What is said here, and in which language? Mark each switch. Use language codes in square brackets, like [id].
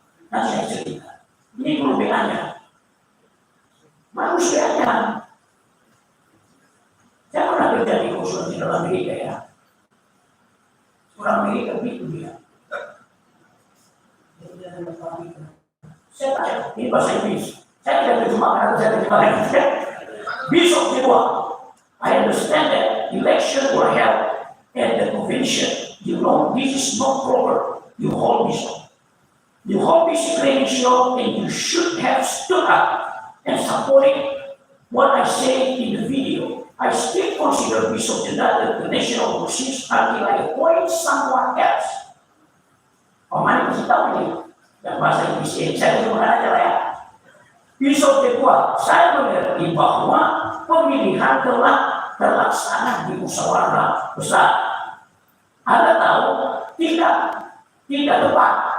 [id] Nanti saya cerita. Ini kelebihannya. Manusianya. Saya pernah kerja di konsulat di dalam Amerika ya. Orang Amerika begitu dia. Saya tanya, ini bahasa Inggris. Saya tidak terjemahkan atau saya terjemahkan. [en] Bishop [id] kedua, [en] I understand that election were held at the convention. You know, this is not proper. You hold bishop. You hold bishop credential and you should have stood up and supported what I say in the video. I still consider Bishop Jeddah the national position until I appoint someone else. [id] Mana kasih tahu ini? Yang bahasa Inggris ini saya terjemahkan aja lah ya. Bishop kedua, saya mengerti bahwa pemilihan telah terlaksana di musyawarah besar. Anda tahu tidak tepat.